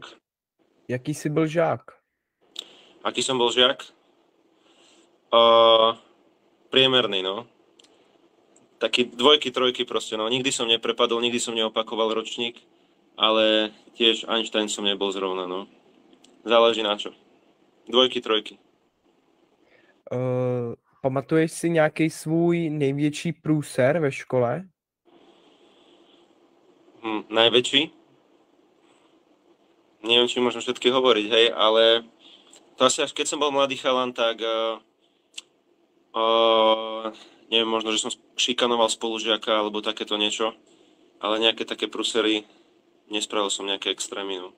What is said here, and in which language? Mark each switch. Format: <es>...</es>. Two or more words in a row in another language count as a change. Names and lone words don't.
<cs>Jaký jsi byl žák?</cs> <sk>Aký som bol žiak? Priemerný, no. Taký dvojky, trojky proste, no. Nikdy som neprepadol, nikdy som neopakoval ročník, ale tiež Einstein som nebol zrovna, no. Záleží na čo. Dvojky, trojky.</sk> <cs>Pamatuješ si nějaký svůj největší průser ve škole?</cs> <sk>Najväčší? Neviem, či môžem všetky hovoriť, hej, ale to asi až keď som bol mladý chalan, tak neviem, možno, že som šikanoval spolužiaka alebo takéto niečo, ale nejaké také prúsery, nespravil som nejaké extrémy, no.</sk>